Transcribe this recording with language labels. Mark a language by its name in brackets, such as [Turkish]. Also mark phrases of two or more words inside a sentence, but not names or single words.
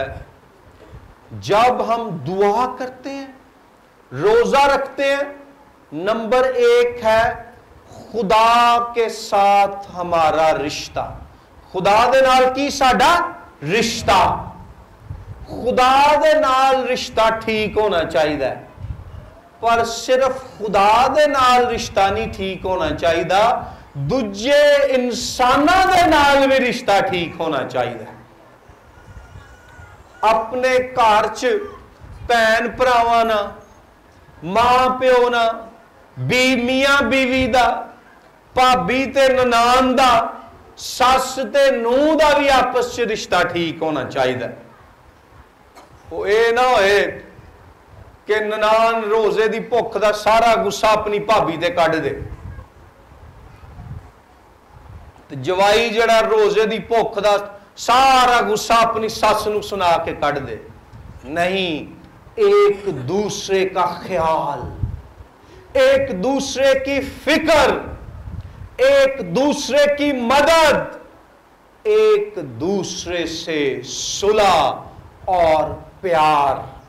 [Urdu] جب ہم دعا کرتے ہیں، روزہ رکھتے ہیں، نمبر 1 ہے خدا کے ساتھ ہمارا رشتہ۔ [Punjabi] خدا دے نال کی ساڈا رشتہ، خدا دے نال رشتہ ٹھیک ہونا چاہیے، پر صرف خدا دے نال رشتہ نہیں ٹھیک ہونا چاہیے، دوجے انساناں دے نال بھی رشتہ ٹھیک ہونا چاہیے۔ اپنے گھر چ بھین بھراواں نال، ماں پیو نال، میاں بیوی دا، ਭਾਬੀ ਤੇ ਨਨਾਣ ਦਾ, ਸੱਸ ਤੇ ਨੂੰਹ ਦਾ ਵੀ ਆਪਸ 'ਚ ਰਿਸ਼ਤਾ ਠੀਕ ਹੋਣਾ ਚਾਹੀਦਾ। ਉਹ ਇਹ ਨਾ ਹੋਏ ਕਿ ਨਨਾਣ ਰੋਜ਼ੇ ਦੀ ਭੁੱਖ ਦਾ ਸਾਰਾ ਗੁੱਸਾ ਆਪਣੀ ਭਾਬੀ ਤੇ ਕੱਢ ਦੇ, ਤੇ ਜਵਾਈ ਜਿਹੜਾ ਰੋਜ਼ੇ ਦੀ ਭੁੱਖ ਦਾ ਸਾਰਾ ਗੁੱਸਾ ਆਪਣੀ ਸੱਸ ਨੂੰ ਸੁਣਾ ਕੇ ਕੱਢ दे। [Urdu] نہیں، ایک دوسرے کا خیال، ایک دوسرے کی فکر، ایک دوسرے کی مدد، ایک دوسرے سے صلح اور پیار.